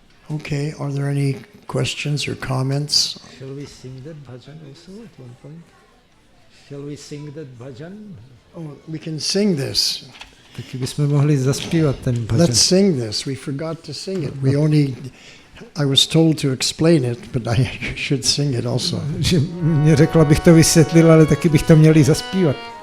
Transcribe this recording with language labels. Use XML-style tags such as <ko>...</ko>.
<en>Okay, are there any questions or comments? Shall we sing that bhajan also at one point? Shall we sing that bhajan? Oh, we can sing this.</en> <cs>Taky bychom mohli zaspívat ten bhajan.</cs> <en>Let's sing this. We forgot to sing it. I was told to explain it, but I should sing it also.</en> <cs>Že mě řekla, abych to vysvětlil, ale taky bych to měli zaspívat.</cs>